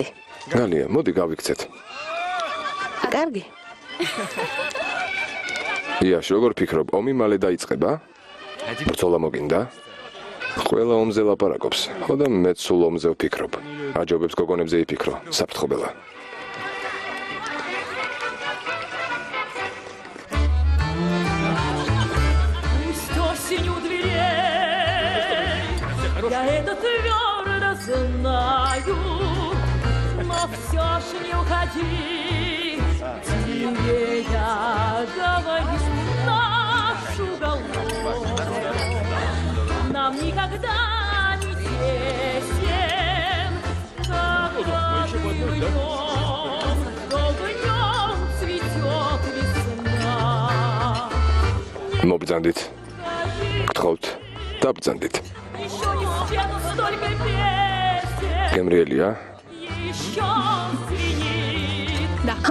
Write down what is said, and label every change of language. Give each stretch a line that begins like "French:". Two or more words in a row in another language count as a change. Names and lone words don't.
Georgian: გალია, მოდი გავიქცეთ. კარგი. იაშ, როგორ ფიქრობ, ომი მალე დაიწყება? ბრძოლა მოგინდა? ყველა ომზე ლაპარაკობს, ხო და მეც სულ ომზე ვფიქრობ. აჯობებს გოგონებზე იფიქრო, საფრთხობელა.
Russian: Я это твердо знаю, но все ж не уходи, тебе я говорю, наш уголок, на нам никогда не тесен, когда днем цветет весна.
Georgian: მობრძანდით. გთხოვთ, დაბრძანდით.
Russian: Еще не спето столько песен,
Georgian: გემრიელია?
Russian: еще звенит
Georgian: ხო,